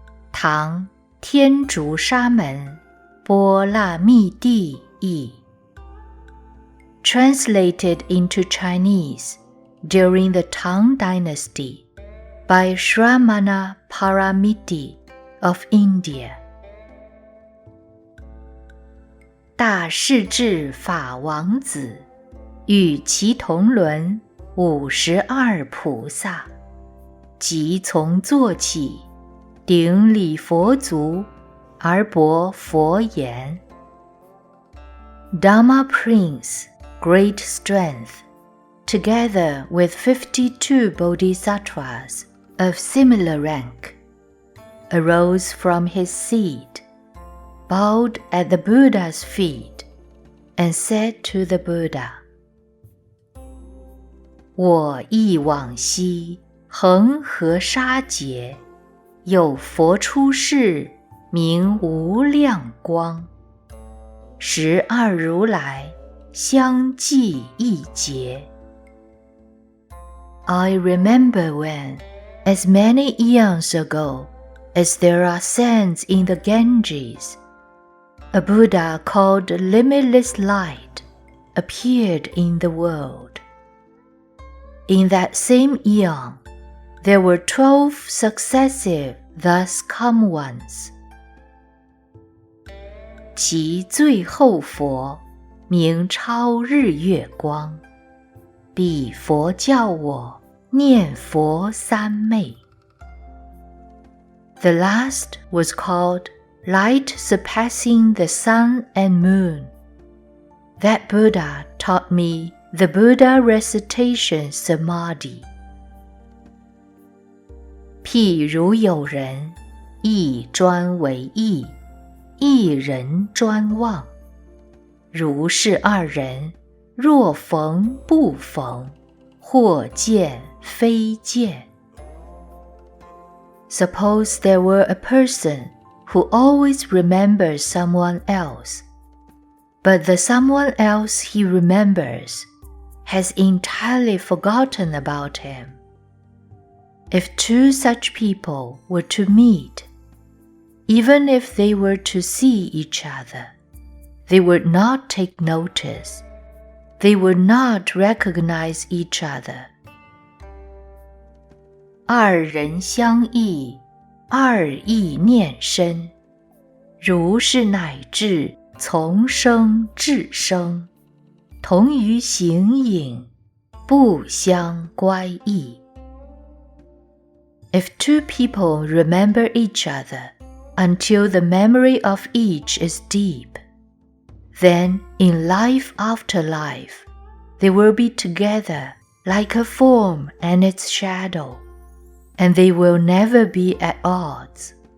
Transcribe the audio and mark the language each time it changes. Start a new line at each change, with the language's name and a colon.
Chinese: 唐天竺沙门波那密地译。
English: Translated into Chinese during the Tang Dynasty by Shramana Paramiti of India.
Chinese: 大势至法王子与其同伦52菩萨，即从坐起，顶礼佛足，而驳佛言。
English: Dharma Prince, great strength, together with 52 bodhisattvas of similar rank, arose from his seat, bowed at the Buddha's feet, and said to the Buddha,
Chinese: 我忆往昔恒河沙劫，有佛出世，名无量光，12如来相继一劫。
English: I remember when, as many eons ago as there are sands in the Ganges, a Buddha called Limitless Light appeared in the world. In that same eon, there were 12 successive thus come ones.
Chinese: 其最后佛名超日月光，彼佛教我念佛三昧。
English: The last was called Light Surpassing the Sun and Moon. That Buddha taught me the Buddha Recitation Samadhi.
Chinese: 譬如有人一专为意，一人专望，如是二人，若逢不逢，或见非见。
English: Suppose there were a person who always remembers someone else, but the someone else he remembers has entirely forgotten about him. If two such people were to meet, even if they were to see each other, they would not take notice. They would not recognize each other.
Chinese: 二人相忆，二意念深，如是乃至从生至生，同于形影，不相乖异。
English: If two people remember each other until the memory of each is deep, then in life after life, they will be together like a form and its shadow, and they will never be at odds.